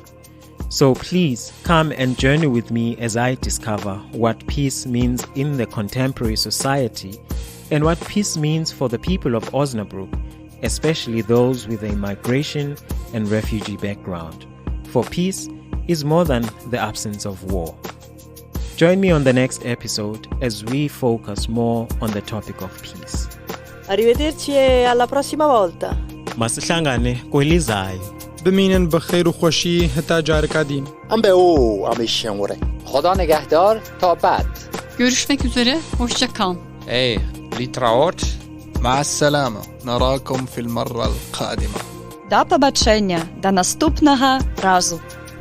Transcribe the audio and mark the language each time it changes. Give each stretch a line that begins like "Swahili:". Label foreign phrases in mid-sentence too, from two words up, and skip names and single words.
English: So please come and journey with me as I discover what peace means in the contemporary society and what peace means for the people of Osnabrück, especially those with a migration and refugee background. For peace is more than the absence of war. Join me on the next episode as we focus more on the topic of peace.
Italian: Arrivederci e alla prossima volta.
Zulu: Masihlangane kwelizayo.
Kurdish: بمینن بخیر و خوشی هتا جارکا دین. ام به او امیشن وره.
Persian: خدا نگهدار تا بعد.
Turkish: Görüşmek üzere, hoşça kal. ايه ليتراوت.
Arabic: مع السلامة. نراكم في المرة القادمة.
Ukrainian: До побачення, до наступного разу.